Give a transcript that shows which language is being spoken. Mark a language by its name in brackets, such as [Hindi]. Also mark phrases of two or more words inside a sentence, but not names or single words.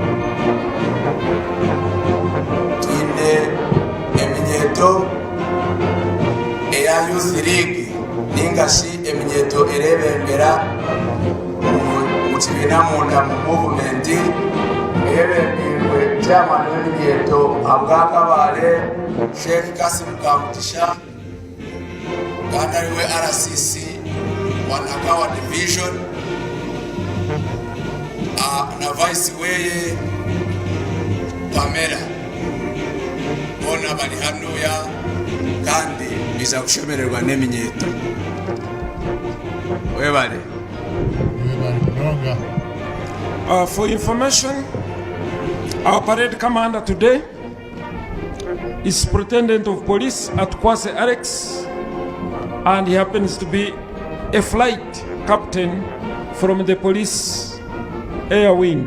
[Chiga] twine eminyeto eya Youth League ningashi eminyeto erebembera mu kibina munda mu movement erebembirwe chairman w'eminyeto abwa Kabale Sheikh Kasim Kamutisha kandi ariwe RCC Wanagawa Division na vice weye Pamela bona bali hanuya kandi iza kushemererwa n'eminyeto webale. [English] For information, our parade commander today is Superintendent of Police at Kwase Alex, and he happens to be a flight captain from the police air wing.